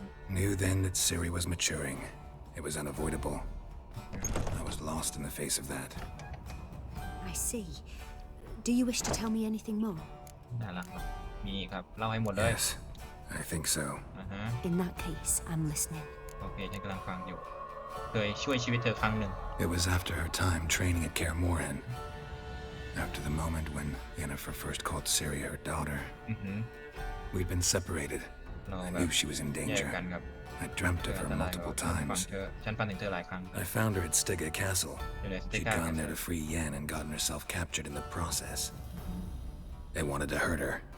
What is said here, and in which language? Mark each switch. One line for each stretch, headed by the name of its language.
English: Knew then that Ciri was maturing. It was unavoidable. I was lost in the face of that. I see. Do you wish to tell me anything more? Yes, I think so. In that case, I'm listening.
Thai: โอเคฉันกำลังฟังอยู่เคยช่วยชีวิตเธอครั้งหนึ่ง
English: It was after her time training at Kaer Morhen. After the moment when Yennefer first called Ciri her daughter. We'd been separated. I knew she was in danger. I dreamt of her multiple times. I found her at Stygga Castle. She'd gone there to free Yen and gotten herself captured in the process. They wanted to hurt her.